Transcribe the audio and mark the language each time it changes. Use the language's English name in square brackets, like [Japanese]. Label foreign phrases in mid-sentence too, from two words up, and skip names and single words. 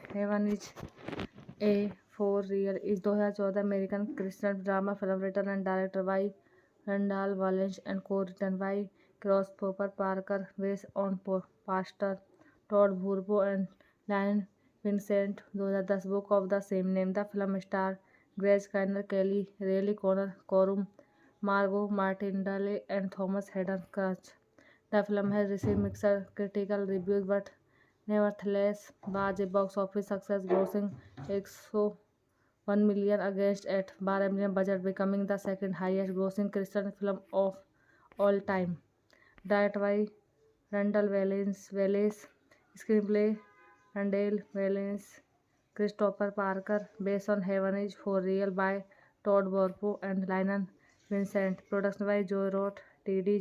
[English] Heaven is a for real is 2014 American Christian drama film written and director by Randall Wallace and co written by Christopher Parker, based on Pastor Todd Burpo and Lynn Vincent. 2010 book of the same name. The film star Greg Kinnear, Kelly Reilly Connor Corum, Margo Martindale and Thomas Haden Church. The film has received mixed critical reviews but nevertheless was a box office success, grossing 101 million against at 12 million budget, becoming the second highest grossing Christian film of all time. Directed by Randall Wallace, screenplay Randall Wallace, Christopher Parker, based on Heaven is for Real by Todd Warpo and Lionel Vincent, production by Joe Roth, T.D.